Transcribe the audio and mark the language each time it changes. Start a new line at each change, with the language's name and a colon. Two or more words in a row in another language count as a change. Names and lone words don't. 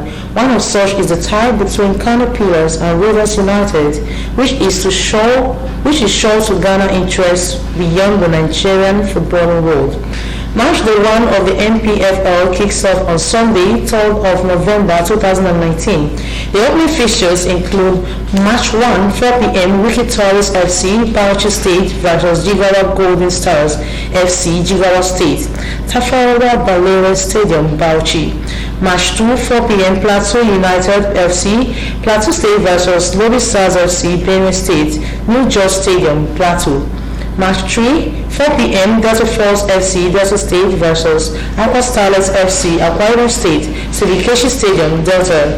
English: One of such is the tie between Kano Pillars and Rivers United, which is sure to garner interest beyond the Nigerian footballing world. Match day 1 of the MPFL kicks off on Sunday, 3rd of November 2019. The opening fixtures include Match 1, 4 p.m. Wiki Tourist FC, Bauchi State vs Jigawa Golden Stars FC, Jigawa State, Tafawa Balewa Stadium, Bauchi. Match 2, 4 p.m. Plateau United FC, Plateau State vs Lobby Stars FC, Benue State, New George Stadium, Plateau. Match 3, 4 p.m. Delta Falls FC, Delta State vs Aqua Starlets FC, Akwa Ibom State, Silikeshi Stadium, Delta.